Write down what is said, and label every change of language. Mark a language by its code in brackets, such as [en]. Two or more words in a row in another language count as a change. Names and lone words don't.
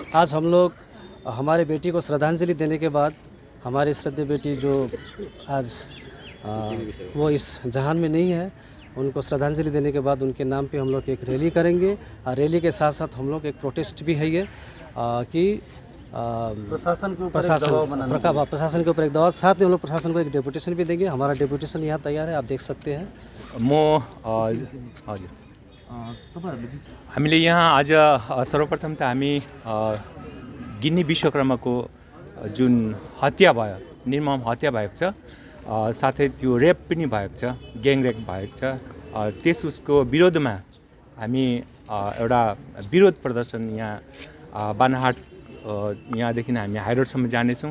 [hi] आज हम लोग हमारे बेटी को श्रद्धांजलि देने के बाद, हमारी श्रद्धेय बेटी जो आज वो इस जहान में नहीं है, उनको श्रद्धांजलि देने के बाद उनके नाम पे हम लोग एक रैली करेंगे। और रैली के साथ साथ हम लोग एक प्रोटेस्ट भी है ये कि प्रशासन के ऊपर प्रशासन के ऊपर एक दबाव, साथ में हम लोग प्रशासन को एक डेपुटेशन भी देंगे। हमारा डेपुटेशन यहाँ तैयार है, आप देख सकते हैं। [ne] हजुर, हामीले यहाँ आज सर्वप्रथम त हामी गिन्नी विश्वकर्माको जुन हत्या भयो, निर्मम हत्या भएको छ, साथै त्यो रेप पनि भएको छ, [en] gang rape [ne] भएको छ, उसको विरोधमा हामी एउटा विरोध प्रदर्शन यहाँ बानाहाट, यहाँदेखि हामी हाइरोडसम्म जानेछौँ।